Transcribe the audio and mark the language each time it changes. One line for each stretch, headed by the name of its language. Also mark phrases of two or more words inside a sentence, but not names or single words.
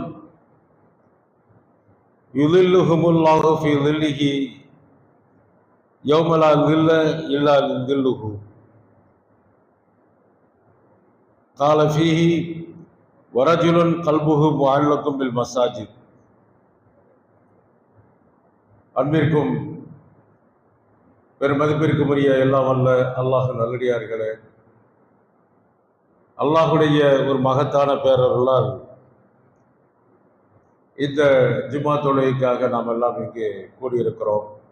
Arabic: يظلهم الله في ظله يوم لا ظل إلا ظله قال فيه ورجل قلبه معلق بالمساجد.
Tamil: அன்பிற்கும் பெருமதிப்பிற்கும் உரிய எல்லாம் வல்ல அல்லாஹ் நல்லடியார்களே, அல்லாஹுடைய ஒரு மகத்தான பேரருளால் இந்த ஜும்மா தொழுகைக்காக நாம் எல்லாம் இங்கே கூடியிருக்கிறோம்.